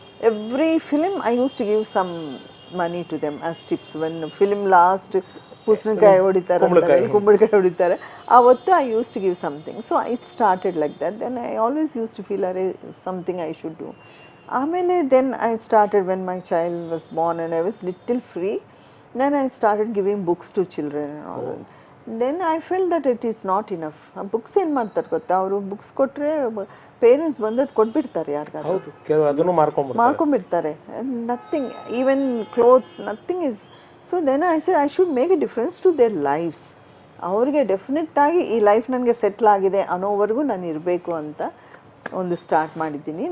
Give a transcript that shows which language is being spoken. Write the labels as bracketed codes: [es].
[en] Every film I use to give some money to them as tips. When film last [kn] ಕುಸ್ನಕಾಯಿ ಹೊಡಿತಾರೆ, ಕುಂಬಳಕಾಯಿ ಹೊಡಿತಾರೆ, ಆವತ್ತು [en] I use to give something. So it started like that. Then I always use to feel are something I should do. [kn] ಆಮೇಲೆ [en] Then I started when my child was born and I was little free. Then I started giving books to children and all. Then I felt that it is not enough. [kn] Books ಏನು ಮಾಡ್ತಾರೆ ಗೊತ್ತಾ, ಅವರು books ಕೊಟ್ಟರೆ parents ಬಂದದ್ದು ಕೊಟ್ಬಿಡ್ತಾರೆ ಯಾರಿಗಾದ್ರು. ಅದನ್ನು ಮಾರ್ಕೊಂಡ್ಬಿಡ್ತಾರೆ. [en] Nothing, even clothes, nothing is. So then I said I should make a difference to their lives. [kn] ಅವ್ರಿಗೆ ಡೆಫಿನೆಟ್ಟಾಗಿ ಈ ಲೈಫ್ ನನಗೆ ಸೆಟ್ಲ್ ಆಗಿದೆ ಅನ್ನೋವರೆಗೂ ನಾನು ಇರಬೇಕು ಅಂತ ಒಂದು ಸ್ಟಾರ್ಟ್ ಮಾಡಿದ್ದೀನಿ.